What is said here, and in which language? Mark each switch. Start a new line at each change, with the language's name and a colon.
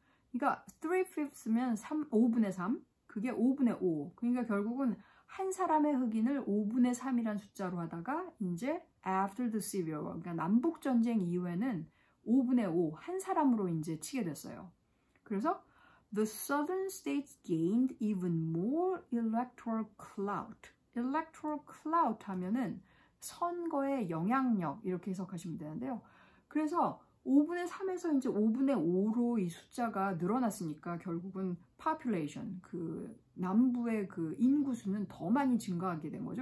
Korean: 그러니까 3/5면 5분의 3, 그게 5분의 5. 그러니까 결국은 한 사람의 흑인을 5분의 3이란 숫자로 하다가 이제
English: after the Civil War,
Korean: 그러니까 남북 전쟁 이후에는 5분의 5, 한 사람으로 이제 치게 됐어요. 그래서
English: The southern states gained even more electoral clout.
Korean: electoral clout 하면은 선거의 영향력 이렇게 해석하시면 되는데요. 그래서 5분의 3에서 이제 5분의 5로 이 숫자가 늘어났으니까 결국은 population, 그 남부의 그 인구수는 더 많이 증가하게 된 거죠.